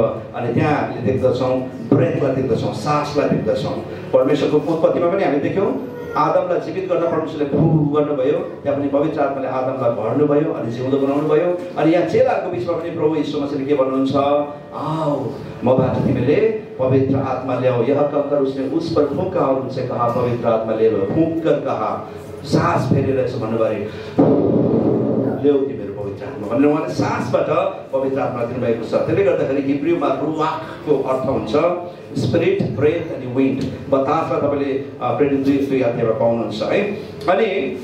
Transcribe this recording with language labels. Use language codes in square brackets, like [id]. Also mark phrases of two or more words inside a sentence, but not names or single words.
[ne] अनि त्यहाँ हामीले देख्दछौँ ब्रेथलाई देख्दछौँ, सासलाई देख्दछौँ। परमेश्वरको उत्पत्तिमा पनि हामी देख्यौँ आदमलाई जीवित गर्न परमेश्वरले फु गर्नुभयो, त्यहाँ पनि पवित्र आत्माले आदमलाई भर्नुभयो अनि जिउँदो बनाउनु भयो। अनि यहाँ चेलाहरूको बिचमा पनि प्रभु यीशु मसीहले के भन्नुहुन्छ? आओ मबाट तिमीले पवित्र आत्मा ल्याओ। [hi] यह कहकर उसने उस पर फूंका और उनसे कहा पवित्र आत्मा ले लो। फूंक कर कहा, [ne] सास फेरेर यसो भन्नुभयो, ल्याऊ तिमीहरू पवित्र आत्मा भनेर उहाँले सासबाट पवित्र आत्मा दिनुभएको छ। त्यसले गर्दाखेरि हिब्रूमा रुवाखको अर्थ हुन्छ स्पिरिट, ब्रेथ अनि विन्ड। बतासलाई तपाईँले प्रेरित 2 अध्यायमा पाउनुहुन्छ है।